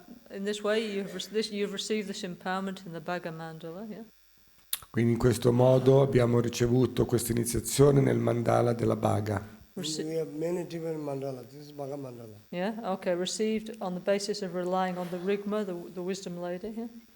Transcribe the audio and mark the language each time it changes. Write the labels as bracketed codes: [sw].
[en] In this way, you've received this empowerment in the Bhaga Mandala, yeah? [it] Quindi in questo modo abbiamo ricevuto questa iniziazione nel mandala della Bhaga. [en] We have many different mandala. This is Bhaga Mandala. Yeah, okay, received on the basis of relying on the Rigma, the wisdom lady, yeah?